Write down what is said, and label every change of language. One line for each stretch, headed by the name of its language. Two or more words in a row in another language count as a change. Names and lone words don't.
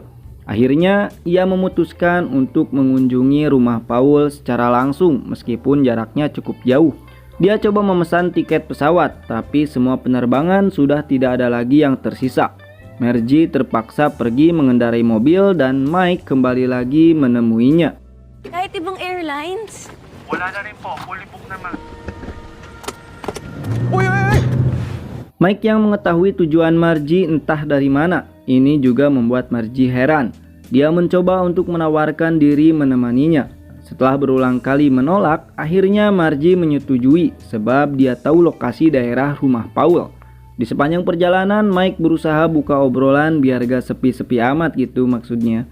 Indonesian: Akhirnya ia memutuskan untuk mengunjungi rumah Paul secara langsung meskipun jaraknya cukup jauh. Dia coba memesan tiket pesawat, tapi semua penerbangan sudah tidak ada lagi yang tersisa. Margie terpaksa pergi mengendarai mobil dan Mike kembali lagi menemuinya.
Filipino: Kahit ibang airlines. Wala na rin po,
English: fully book
Filipino: naman. uy, uy, uy!
Indonesian: Mike yang mengetahui tujuan Margie entah dari mana. Ini juga membuat Margie heran. Dia mencoba untuk menawarkan diri menemaninya. Setelah berulang kali menolak, akhirnya Margie menyetujui sebab dia tahu lokasi daerah rumah Paul. Di sepanjang perjalanan, Mike berusaha buka obrolan biar gak sepi-sepi amat gitu maksudnya.